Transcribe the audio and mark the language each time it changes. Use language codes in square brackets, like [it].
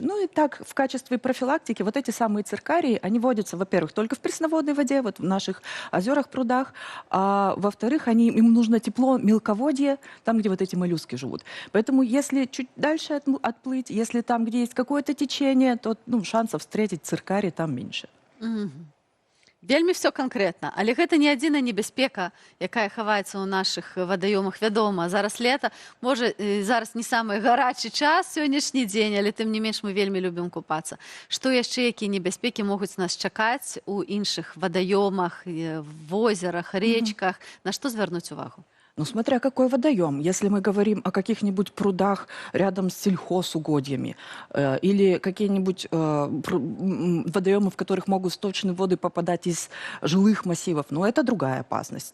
[ru] Ну и так, в качестве профилактики вот эти самые циркарии, они водятся, во-первых, только в пресноводной воде, вот в наших озерах, прудах, а во-вторых, им нужно тепло, мелководье, там, где вот эти моллюски живут. Поэтому если чуть дальше отплыть, если там, где есть какое-то течение, то ну, шансов встретить циркарий там меньше. [be] Вельмі [ru] все конкретно, [be] але гэта не адзіная небяспека, якая хаваецца ў нашых вадаёмах. Вядома, зараз лета, можа, зараз не самы гарачы час сённяшні дзень, але тым не менш мы вельмі любім купацца. Што яшчэ, якія небяспекі могуць нас чакаць у іншых вадаёмах, [ru] в озерах, речках? [be] На што звярнуць увагу? [ru] Ну, смотря какой водоем. Если мы говорим о каких-нибудь прудах рядом с сельхозугодьями или какие-нибудь водоемы, в которых могут сточные воды попадать из жилых массивов, ну, это другая опасность.